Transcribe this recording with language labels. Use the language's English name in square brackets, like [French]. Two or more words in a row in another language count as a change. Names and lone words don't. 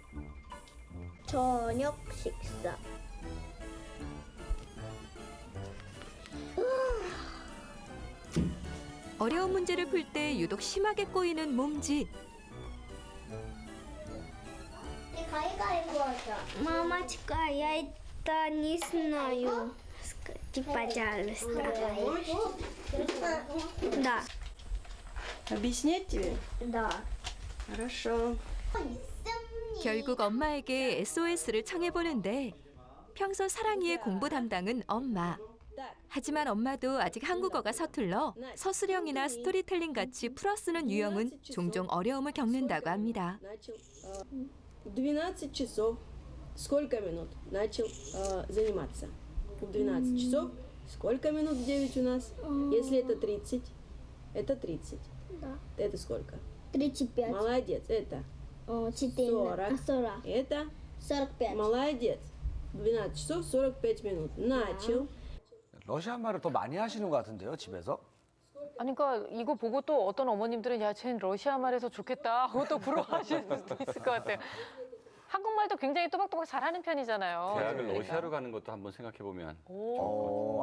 [Korean] 저녁 식사. 어려운 문제를 풀 때 유독 심하게 꼬이는 몸짓. 가위가위보 하자. [Russian] Мамочка, я это не знаю. Скажи, пожалуйста. Да. Объяснять тебе? Да. Хорошо. 결국 엄마에게 SOS를 청해보는데 평소 사랑이의 공부 담당은 엄마. 하지만 엄마도 아직 한국어가 서툴러 서술형이나 스토리텔링 같이 풀어 쓰는 유형은 종종 어려움을 겪는다고 합니다. Начал в 12 часов. Сколько минут начал заниматься? В 12 часов. Сколько минут в 9 у нас? Если это 30, это 30. Да. Это сколько? 35. Молодец. Это 40. 40. это 45. молодец. 12 часов 45 минут. Начал. [Korean] 러시아 말을 더 많이 하시는 것 같은데요, 집에서? 아니, 그러니까 이거 보고 또 어떤 어머님들은 야, 쟤는 러시아 말해서 좋겠다 하고 또 부러워하실 수도 있을 것 같아요. 한국말도 굉장히 또박또박 잘하는 편이잖아요. 대학을 그러니까. 러시아로 가는 것도 한번 생각해 보면 오.